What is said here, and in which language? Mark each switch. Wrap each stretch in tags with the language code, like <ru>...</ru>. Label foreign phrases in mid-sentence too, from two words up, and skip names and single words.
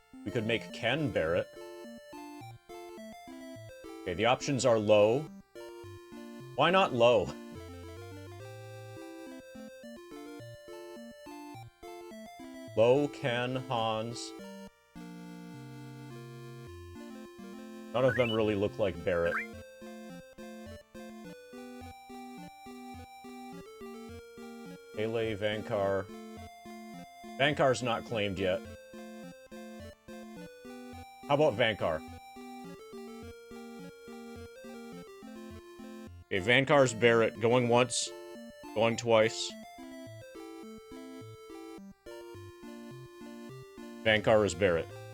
<en>We could make Ken Barrett. Okay, the options are low. Why not low? Low, Ken, Hans. None of them really look like Barrett. Pele, Vankar. Vankar's not claimed yet. How about Vankar? Okay, Vankar's Barrett. Going once. Going twice. Vankar is Barrett.</en>